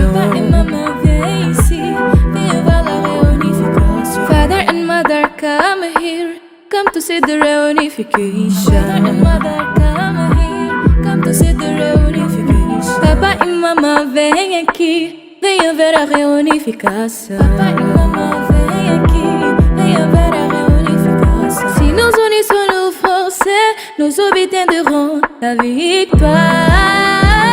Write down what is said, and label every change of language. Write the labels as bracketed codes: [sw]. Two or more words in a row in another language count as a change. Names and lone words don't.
[fr] Papa et maman, viens ici, viens voir la réunification. [en] Father and mother, come here, come to see the reunification. Father and mother, come here, come to see the reunification. [fr] Papa et maman, [pt] vem aqui, venha ver a reunificação. [fr] Papa et maman, [pt] vem aqui, venha ver a reunificação. [fr] Si nous unissons forces, nous obtiendrons la victoire.